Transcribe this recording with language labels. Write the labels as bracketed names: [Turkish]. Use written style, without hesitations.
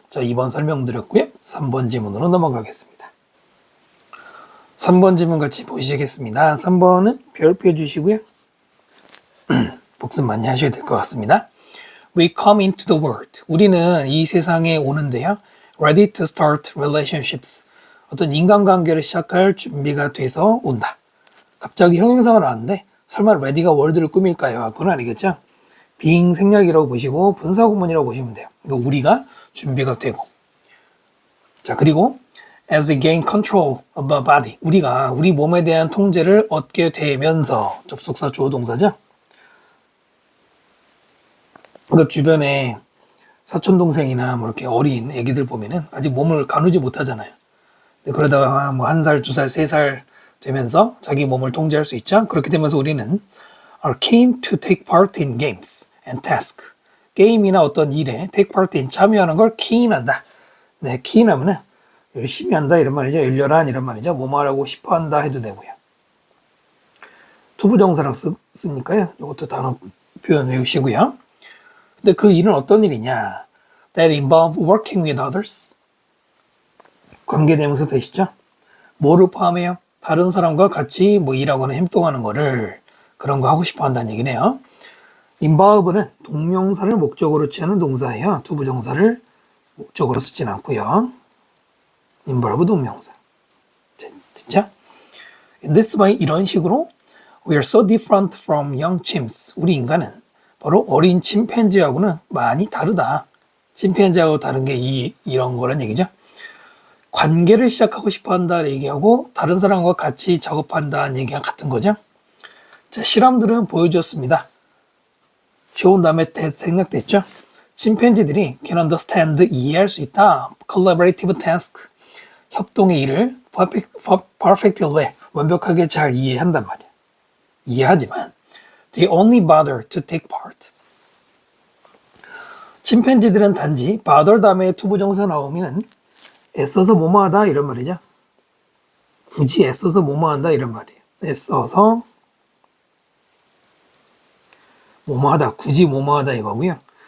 [Korean] 자, 2번 설명드렸고요. 3번 지문으로 넘어가겠습니다. 3번 지문 같이 보시겠습니다. 3번은 별표 해주시고요. 복습 많이 하셔야 될 것 같습니다. [English] We come into the world. [Korean] 우리는 이 세상에 오는데요. [English] Ready to start relationships. [Korean] 어떤 인간관계를 시작할 준비가 돼서 온다. 갑자기 형용사가 나왔는데 설마 ready가 월드를 꾸밀까요? 그건 아니겠죠. being 생략이라고 보시고 분사구문이라고 보시면 돼요. 그러니까 우리가 준비가 되고. 자, 그리고 [English] as we gain control of our body. [Korean] 우리가 우리 몸에 대한 통제를 얻게 되면서 접속사 주어 동사죠. 그러니까 주변에 사촌동생이나 뭐 이렇게 어린 애기들 보면은 아직 몸을 가누지 못하잖아요. 그러다가 뭐 1살, 2살, 3살 되면서 자기 몸을 통제할 수 있죠. 그렇게 되면서 우리는 [English] are keen to take part in games and tasks. [Korean] 게임이나 어떤 일에 take part in 참여하는 걸 keen한다. 네, keen하면은 열심히 한다 이런 말이죠. 열렬한 이런 말이죠. 뭐 말하고 싶어 한다 해도 되고요. 투부정사랑 쓰니까요. 이것도 단어 표현 외우시고요. 근데 그 일은 어떤 일이냐? [English] That involve working with others. [Korean] 관계대명사 되시죠? 뭐를 포함해요? 다른 사람과 같이 뭐 일하거나 행동하는 거를 그런 거 하고 싶어 한다는 얘기네요. involve는 동명사를 목적으로 취하는 동사예요. 투부정사를 목적으로 쓰진 않고요. involve 동명사. 됐죠? [English] In this way, [Korean] 이런 식으로 [English] we are so different from young chimps. [Korean] 우리 인간은 바로 어린 침팬지하고는 많이 다르다. 침팬지하고 다른 게 이런 거란 얘기죠. 관계를 시작하고 싶어 한다는 얘기하고 다른 사람과 같이 작업한다는 얘기가 같은 거죠. 자, 실험들은 보여주었습니다. 좋은 다음에 생략됐죠. 침팬지들이 [English] can understand, [Korean] 이해할 수 있다. collaborative task, 협동의 일을 [English] perfectly way, [Korean] 완벽하게 잘 이해한단 말이야. 이해하지만 [English] they only bother to take part. [Korean] 침팬지들은 단지 bother 다음에 투부정사 나오면 애써서 뭐뭐하다 이런 말이죠. 굳이 애써서 뭐뭐한다 이런 말이에요. 애써서 뭐뭐하다, 굳이 뭐뭐하다 이거고요.